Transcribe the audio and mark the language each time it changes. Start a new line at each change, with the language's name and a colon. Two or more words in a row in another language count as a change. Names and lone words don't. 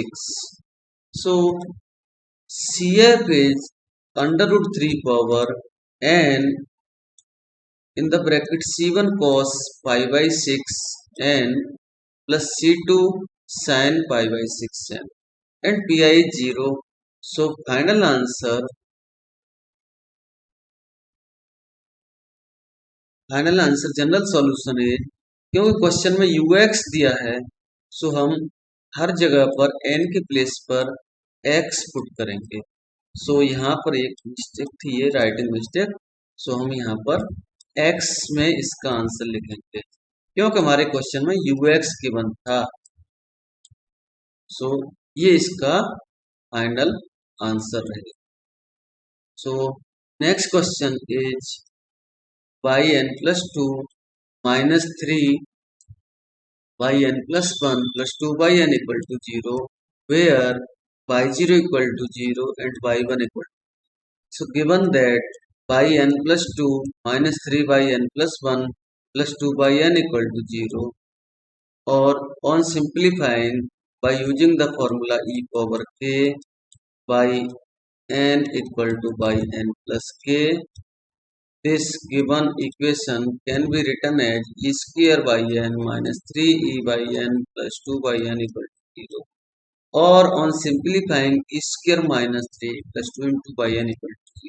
English: So CF is under root 3 power n in the bracket C1 cos pi by 6 n plus C2 sin pi by 6 n and pi is 0. So final answer general solution
Hindi: है, क्योंकि क्वेश्चन में ux दिया है, सो हम हर जगह पर n के प्लेस पर x पुट करेंगे. सो यहाँ पर एक मिस्टेक थी, ये
English: writing mistake.
Hindi: सो हम यहाँ पर x में इसका आंसर लिखेंगे, क्योंकि हमारे क्वेश्चन में ux गिवन था. सो ये इसका
English: final answer
Hindi: रहेगा.
English: So next question is yn plus 2 minus 3 yn plus 1 plus 2 yn equal to 0, where y0 equal to 0 and y1 equal to. So given that yn plus 2 minus 3 yn plus 1 plus 2 yn equal to 0, or on simplifying by using the formula e power k by n equal to n plus k, this given equation can be written as e square by n minus 3e by n plus 2 by n equal to 0, or on simplifying e square minus 3 plus 2 into by n equal to 0.